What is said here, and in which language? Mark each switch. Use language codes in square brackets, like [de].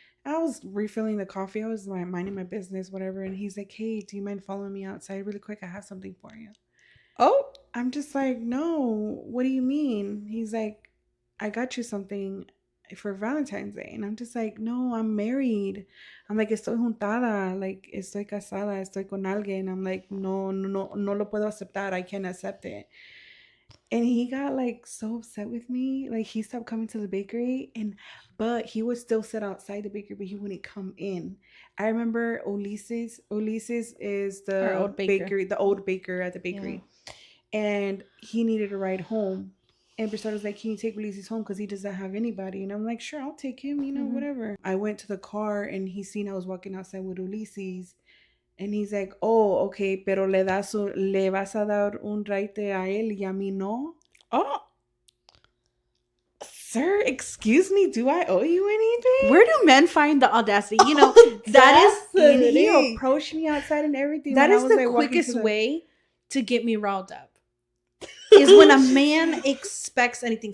[en] I was refilling the coffee. I was like minding my business, whatever. And he's like, hey, do you mind following me outside really quick? I have something for you. Oh, I'm just like, no, what do you mean? He's like, I got you something for Valentine's Day. And I'm just like, no, I'm married. I'm like, [es] estoy juntada. [en] Like, [es] estoy casada. Estoy con alguien. [en] I'm like, [es] no lo puedo aceptar. [en] I can't accept it. And he got like so upset with me. Like he stopped coming to the bakery, but he would still sit outside the bakery, but he wouldn't come in. I remember Ulises. Ulises is the old baker at the bakery. Yeah. And he needed a ride home. And Bristol was like, can you take Ulises home? Because he doesn't have anybody. And I'm like, sure, I'll take him, whatever. I went to the car and he seen I was walking outside with Ulises. And he's like, oh, okay, [es] pero le vas a dar un ride a él y a mí no? [en] Oh, sir, excuse me, do I owe you anything? Where do men find the audacity? That is, and he approached me outside and everything. That is the quickest way to get me riled up. Is when a man expects anything.